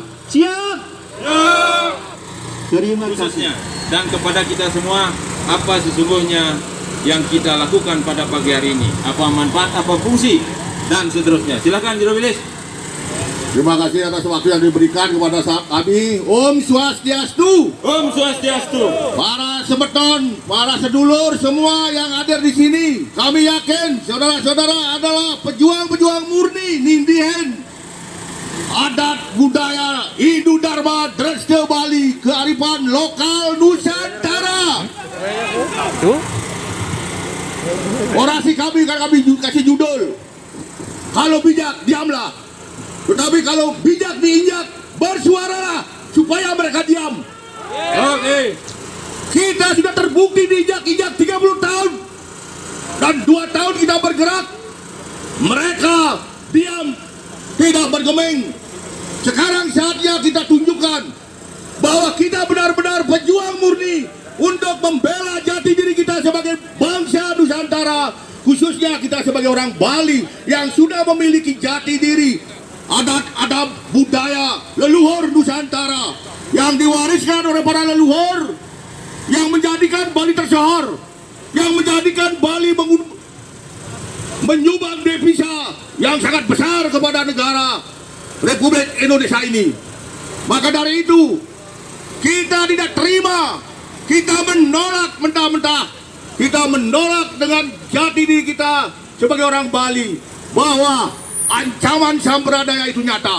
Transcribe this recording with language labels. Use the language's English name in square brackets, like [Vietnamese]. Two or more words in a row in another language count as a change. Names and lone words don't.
[Indonesian] Siap? Terima kasih. Dan kepada kita semua, apa sesungguhnya yang kita lakukan pada pagi hari ini, apa manfaat, apa fungsi, dan seterusnya. Silakan Juru Bilis. Terima kasih atas waktu yang diberikan kepada kami. [Balinese] Om Swastiastu. Om Swastiastu. [Indonesian] Para sebeton, para sedulur semua yang hadir di sini, kami yakin saudara-saudara adalah pejuang-pejuang murni Nindihen, adat budaya Hindu Dharma Dresde Bali, kearifan lokal Nusantara. Orasi kami kan kami kasih judul, kalau bijak diamlah, tetapi kalau bijak diinjak bersuaralah supaya mereka diam. Oke. Kita sudah terbukti diinjak-injak 30 tahun dan 2 tahun kita bergerak, mereka diam, tidak bergeming. Sekarang saatnya kita tunjukkan bahwa kita benar-benar pejuang murni untuk membela jati diri kita sebagai bangsa Nusantara, khususnya kita sebagai orang Bali yang sudah memiliki jati diri, adat-adat budaya leluhur Nusantara yang diwariskan oleh para leluhur, yang menjadikan Bali tersohor, yang menjadikan Bali menyumbang devisa yang sangat besar kepada negara Republik Indonesia ini. Maka dari itu kita tidak terima, kita menolak mentah-mentah, kita menolak dengan jati diri kita sebagai orang Bali bahwa ancaman sampradaya itu nyata.